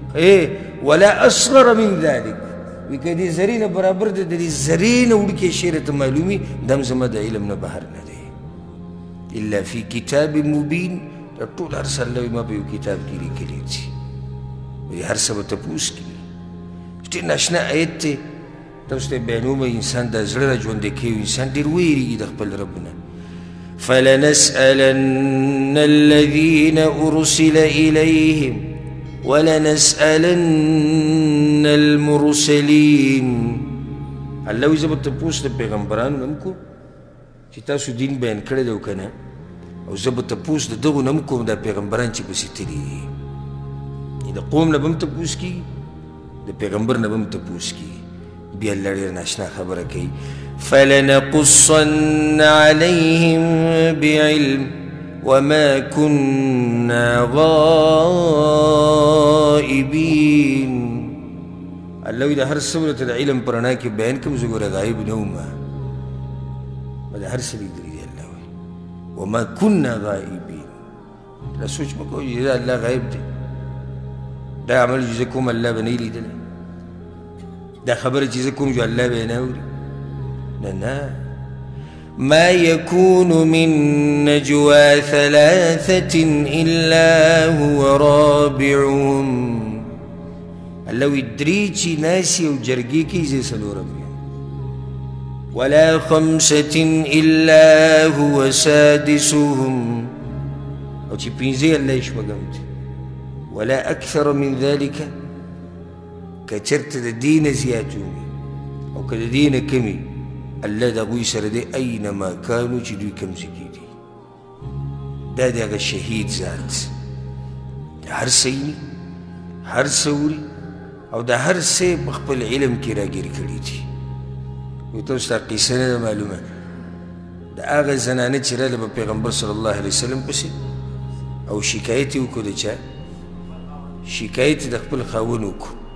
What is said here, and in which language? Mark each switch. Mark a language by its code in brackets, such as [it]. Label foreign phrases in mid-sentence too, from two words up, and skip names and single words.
[ar] ولا اصغر من ذلک [ps] وی که دې ذرې نه برابر دی د دې ذرې نه وړوکی شی راته معلومي دا هم زما د علم نه بهر نه دی [ar] الا فی کتاب مبین [ps] دا ټول هر څه الله وی ما په یو کتاب کې لیکلي دي وی هر څه به تپوس کړي ډېر ناشنا آیت دی تاسو ته بیانومه انسان دا زړه را ژوندی کوي انسان ډېر ویرېږي د خپل رب نه [ar] فلنسألن الذين أرسل إليهم ولنسألن المرسلين [ps] الله وی زه به تپوس د پیغمبرانو نه م کوم چې تاسو دین بیان کړی دی او که نه او زه به تپوس د دغو نه م کوم دا پیغمبران چې پسې تللي دي د قوم نه به م تپوس کېږي د پیغمبر نه به م تپوس کېږي بیا الله ډېر ناشنا خبره کوي [ar] فلنقصن عليهم بعلم وما كنا غائبين [ps] الله وی د هر څه ورته د علم په رڼا کې بیان کوم زه ګوره غایب نه وم د هر څه لیدلي دي الله وی [ar] وما كنا غائبين [ps] دا سوچ مه کوئ چې دا الله غایب دی دا عمل چې زه کوم الله به نه یې لیدلی دا خبره چې زه کوم جو الله به یې نه اوري نه [ar] ما يكون من نجوى ثلاثة إلا هو رابعهم [ps] الله وی درې چې ناسي او جرګې کوي زه څلورم یم [ar] ولا خمسة إلا هو سادسهم [ps] او چې پنځه الله یې شپږم دی [ar] ولا أكثر من ذلك [ps] که چېرته د دې نه زیات وي او که د دې نه کم وي الله د هغوی سره دی [ar] اینما کانو [ps] چې دوی کوم ځای کې دي دا د هغه شهید ذات هر څه ویني هر څه اوري او د هر څه په خپل علم کې راګیر کړي دي وایي تاسو ته قیسه نه ده معلومه د هغه زنانه چې راغله په پیغمبر [ar] صلی الله علیه وسلم [ps] پسې او شکایت یې وکړو د چا شکایت یې د خپل خاوند وکړو